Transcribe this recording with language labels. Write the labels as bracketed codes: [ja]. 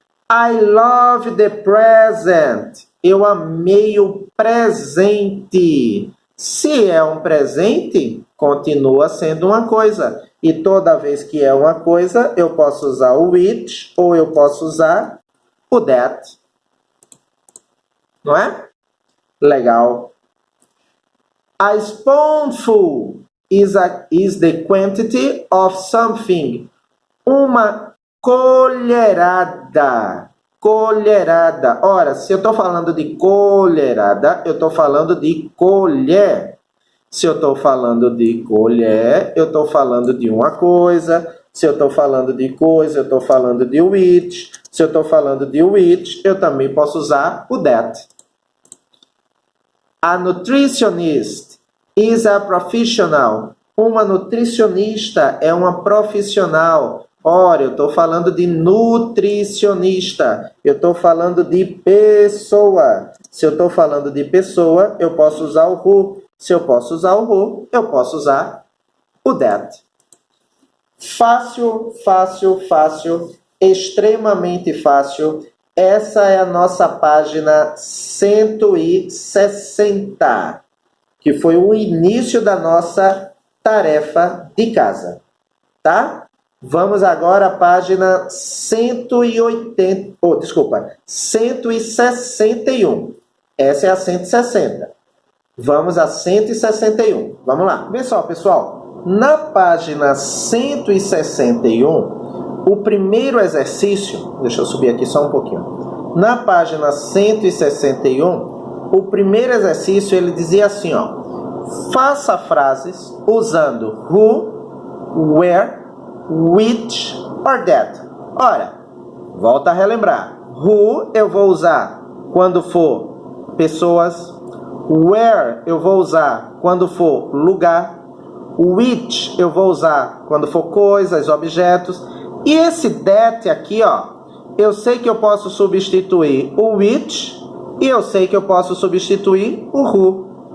[en] I love the present. [pt] Eu amei o presente. Se é um presente, continua sendo uma coisa. E toda vez que é uma coisa, eu posso usar o which ou eu posso usar o that. Não é? Legal. [en] A spoonful is the quantity of something. [pt] Uma colherada. Colherada. Ora, se eu estou falando de colherada, eu estou falando de colher. Se eu estou falando de colher, eu estou falando de uma coisa. Se eu estou falando de coisa, eu estou falando de which. Se eu estou falando de which, eu também posso usar o that. [en] A nutritionist is a professional. [pt] Uma nutricionista é uma profissional. Ora, eu estou falando de nutricionista. Eu estou falando de pessoa. Se eu estou falando de pessoa, eu posso usar o who. Se eu posso usar o who, eu posso usar o that. Fácil, fácil, fácil. Extremamente fácil. Essa é a nossa página 160, que foi o início da nossa tarefa de casa, tá? Vamos agora à página 161. Essa é a 160. Vamos a 161. Vamos lá. Vê só, pessoal. Na página 161, o primeiro exercício, deixa eu subir aqui só um pouquinho. Na página 161, o primeiro exercício, ele dizia assim, ó. Faça frases usando who, where, which or that. Ora, volta a relembrar. Who eu vou usar quando for pessoas. Where eu vou usar quando for lugar. Which eu vou usar quando for coisas, objetos. E esse that aqui, ó, eu sei que eu posso substituir o which e eu sei que eu posso substituir o who.